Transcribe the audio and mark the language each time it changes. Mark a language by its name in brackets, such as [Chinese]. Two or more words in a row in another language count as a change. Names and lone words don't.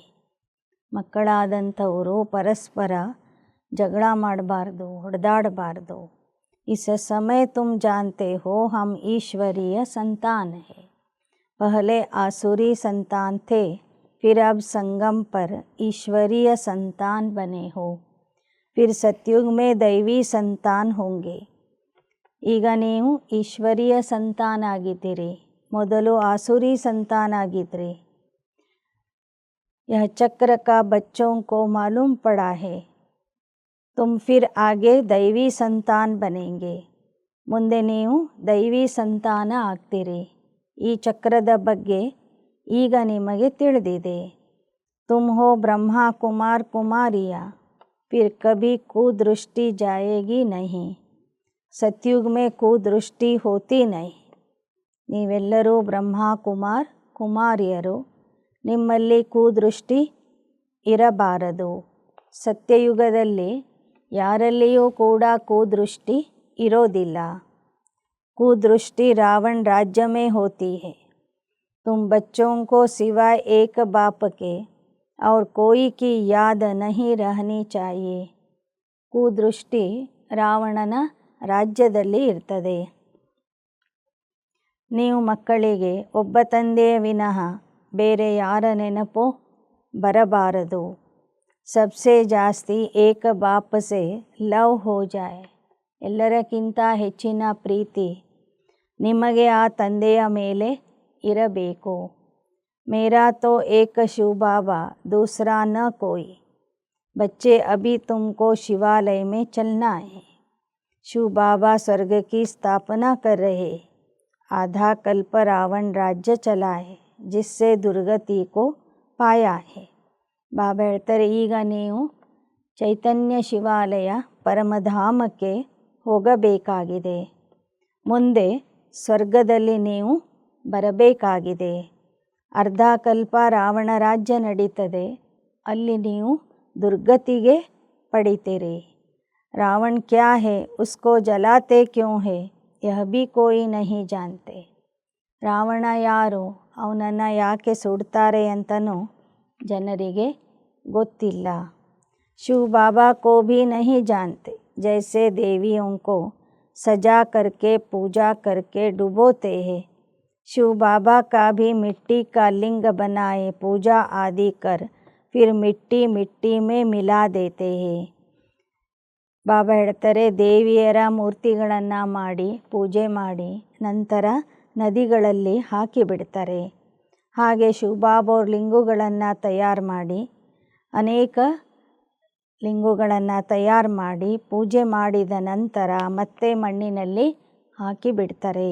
[Kannada] ಮಕ್ಕಳಾದಂಥವರು ಪರಸ್ಪರ ಜಗಳ ಮಾಡಬಾರ್ದು, ಹೊಡೆದಾಡಬಾರ್ದು. [Hindi] इस समय तुम जानते हो हम ईश्वरीय संतान हैं. पहले आसुरी संतान थे, फिर अब संगम पर ईश्वरीय संतान बने हो. फिर सतयुग में दैवी संतान होंगे. [Kannada] ಈಗ ನೀವು ಈಶ್ವರೀಯ ಸಂತಾನ ಆಗಿದ್ದೀರಿ, ಮೊದಲು ಆಸುರಿ ಸಂತಾನ ಆಗಿದ್ರಿ. [Hindi] यह चक्र का बच्चों को मालूम पड़ा है. तुम फिर आगे दैवी संतान बनेंगे. [Kannada] ಮುಂದೆ ನೀವು ದೈವಿ ಸಂತಾನ ಆಗ್ತೀರಿ. ಈ ಚಕ್ರದ ಬಗ್ಗೆ ಈಗ ನಿಮಗೆ ತಿಳಿದಿದೆ. [Hindi] तुम हो ब्रह्मा कुमार कुमारियाँ, फिर कभी कुदृष्टि जाएगी नहीं. सतयुग में कुदृष्टि होती नहीं. [Kannada] ನೀವೆಲ್ಲರೂ ಬ್ರಹ್ಮ ಕುಮಾರ್ ಕುಮಾರಿಯರು, ನಿಮ್ಮಲ್ಲಿ ಕುದೃಷ್ಟಿ ಇರಬಾರದು. ಸತ್ಯಯುಗದಲ್ಲಿ ಯಾರಲ್ಲಿಯೂ ಕೂಡ ಕುದೃಷ್ಟಿ ಇರೋದಿಲ್ಲ. [Hindi] कुदृष्टि रावण राज्य में होती है. तुम बच्चों को सिवाय एक बाप के और कोई की याद नहीं रहनी चाहिए. [Kannada] ಕುದೃಷ್ಟಿ ರಾವಣನ ರಾಜ್ಯದಲ್ಲಿ ಇರ್ತದೆ. ನೀವು ಮಕ್ಕಳಿಗೆ ಒಬ್ಬ ತಂದೆಯ ವಿನಃ ಬೇರೆ ಯಾರ ನೆನಪು ಬರಬಾರದು. [Hindi] सबसे ज्यादा एक बाप से लव हो जाए. [Kannada] ಎಲ್ಲರಕ್ಕಿಂತ ಹೆಚ್ಚಿನ ಪ್ರೀತಿ ನಿಮಗೆ ಆ ತಂದೆಯ ಮೇಲೆ ಇರಬೇಕು. [Hindi] मेरा तो एक शिव बाबा दूसरा न कोई. बच्चे अभी तुमको शिवालय में चलना है। शिव बाबा स्वर्ग की स्थापना कर रहे। आधा कल्प रावण राज्य चला है, जिससे दुर्गति को पाया है. [Kannada] ಬಾಬಾ ಹೇಳ್ತಾರೆ, ಈಗ ನೀವು ಚೈತನ್ಯ ಶಿವಾಲಯ ಪರಮಧಾಮಕ್ಕೆ ಹೋಗಬೇಕಾಗಿದೆ. ಮುಂದೆ ಸ್ವರ್ಗದಲ್ಲಿ ನೀವು ಬರಬೇಕಾಗಿದೆ. ಅರ್ಧ ಕಲ್ಪ ರಾವಣ ರಾಜ್ಯ ನಡೀತದೆ, ಅಲ್ಲಿ ನೀವು ದುರ್ಗತಿಗೆ ಪಡಿತೀರಿ. [Hindi] रावण क्या है, उसको जलाते क्यों है, यह भी कोई नहीं जानते. [Kannada] ರಾವಣ ಯಾರು, ಅವನನ್ನು ಯಾಕೆ ಸುಡ್ತಾರೆ ಅಂತನೂ ಜನರಿಗೆ ಗೊತ್ತಿಲ್ಲ. [Hindi] ಶಿವ बाबा को भी नहीं जानते. जैसे देवियों को सजा करके पूजा करके डुबोते हैं, शिव बाबा का भी मिट्टी का लिंग बनाए पूजा आदि कर फिर मिट्टी मिट्टी में मिला देते हैं. [Kannada] ಬಾಬಾ ಹೇಳ್ತಾರೆ, ದೇವಿಯರ ಮೂರ್ತಿಗಳನ್ನು ಮಾಡಿ ಪೂಜೆ ಮಾಡಿ ನಂತರ ನದಿಗಳಲ್ಲಿ ಹಾಕಿಬಿಡ್ತಾರೆ. ಹಾಗೆ ಶಿವಬಾಬಾವ್ರ ಲಿಂಗುಗಳನ್ನು ತಯಾರು ಮಾಡಿ ಅನೇಕ ಲಿಂಗುಗಳನ್ನು ತಯಾರು ಮಾಡಿ ಪೂಜೆ ಮಾಡಿದ ನಂತರ ಮತ್ತೆ ಮಣ್ಣಿನಲ್ಲಿ ಹಾಕಿಬಿಡ್ತಾರೆ.